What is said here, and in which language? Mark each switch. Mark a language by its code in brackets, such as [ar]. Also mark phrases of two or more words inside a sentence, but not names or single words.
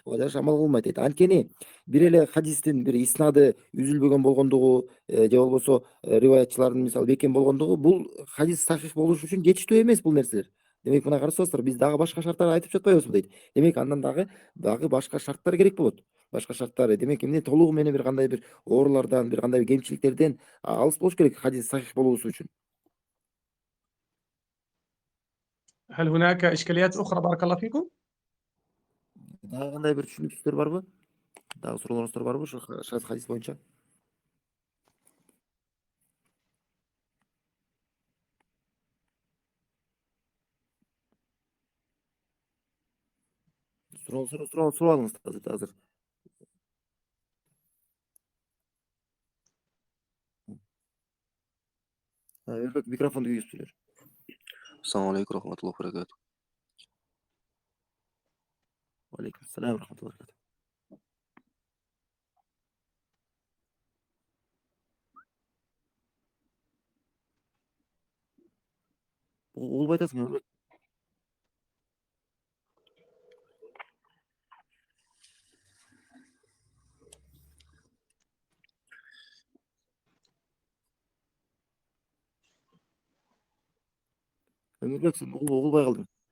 [ky] Буга жараша амал кылмайт дейт. Анткени бир эле хадистин бир иснады үзүлбөгөн болгондугу же болбосо риваятчылардын мисалы бекем болгондугу бул хадис сахих болуш үчүн жетиштүү эмес бул нерселер. Демек мына карасаңыздар, биз дагы башка шарттар айтып жатпайбызбы дейт. Демек андан дагы башка шарттар керек болот. Башка шарттар демек эмне толугу менен бир кандай бир оорулардан, бир кандай кемчиликтерден алыс болуш керек хадис сахих болуусу үчүн. [ar] هل هناك إشكاليات أخرى بارك الله فيكم؟ [ky] Дагы кандай бир түшүнүксүздөр барбы? Дагы суроолоруңуздар барбы ошо шаз хадис боюнча? Сурап алыңыз азыр. Микрофонду күйүзсүлөр. [ar] السلام عليكم ورحمة الله وبركاته. عليكم السلام ورحمة الله وبركاته. [ky] Угулбай атасың. Ömürбек, сен угулбай калдың.